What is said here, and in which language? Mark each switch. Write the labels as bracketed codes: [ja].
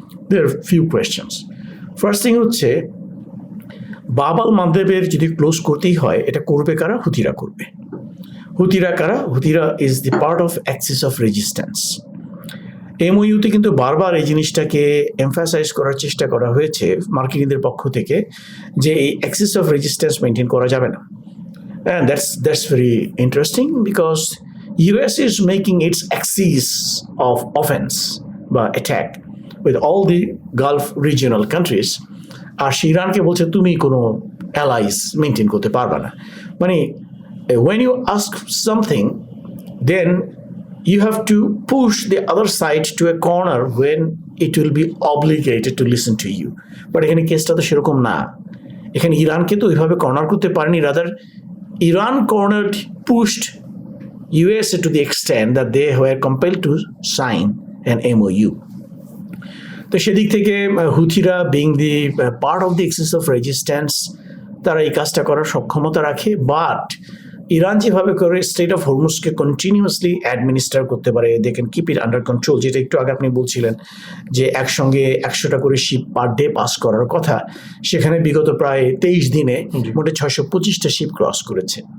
[en] There few questions. [bn] First thing হচ্ছে bubble মান্দেবের যদি close করতেই হয় এটা করবে কারা? হুতিরা করবে। হুতিরা কারা? [en] হুতিরা is the part of axis of resistance. [bn] এমওইউতে কিন্তু বারবার এই জিনিসটাকে এমফাসাইজ করার চেষ্টা করা হয়েছে মার্কিনীদের পক্ষ থেকে যে এই অ্যাক্সিস অফ রেজিস্ট্যান্স মেনটেন করা যাবে না। [en] And that's very interesting because US is making its axis of offense বা attack with all the Gulf regional countries, [bn] আর ইরানকে বলছে তুমি কোনো অ্যালাইস মেনটেন করতে পারবে না। [en] মানে when you ask something then you have to push the other side to a corner when it will be obligated to listen to you. [bn] But এখানে কেসটা তো সেরকম না। এখানে ইরানকে তো ওইভাবে কর্নার করতে পারেনি, rather [en] Iran cornered, pushed USA to the extent that they were compelled to sign an MOU. [bn] তো সেদিক থেকে হুথিরা being the part of the axis of resistance তারা এই কাজটা করার সক্ষমতা রাখে, বাট ইরান যেভাবে করে স্টেট অফ হরমুজকে কন্টিনিউয়াসলি অ্যাডমিনিস্টার করতে পারে, [en] They can keep it under control. [bn] যেটা একটু আগে আপনি বলছিলেন যে একসঙ্গে 100টা করে শিপ পার ডে পাস করার কথা, সেখানে বিগত প্রায় 23 দিনে মোটে 625টা শিপ ক্রস করেছে।